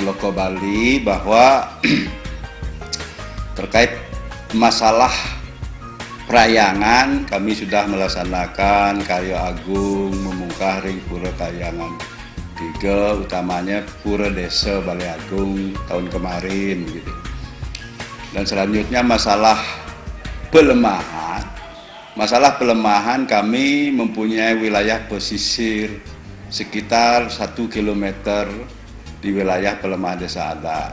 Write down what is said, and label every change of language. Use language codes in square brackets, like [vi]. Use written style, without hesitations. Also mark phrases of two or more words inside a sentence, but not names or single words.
[id] Loka Bali, bahwa terkait masalah perayangan kami sudah melaksanakan [ban] karya agung memungkah ring [id] pura kayangan 3, utamanya Pura Desa Balai Agung tahun kemarin gitu. Dan selanjutnya masalah pelemahan kami mempunyai wilayah pesisir sekitar 1 km di wilayah pelemahan Desa Adat.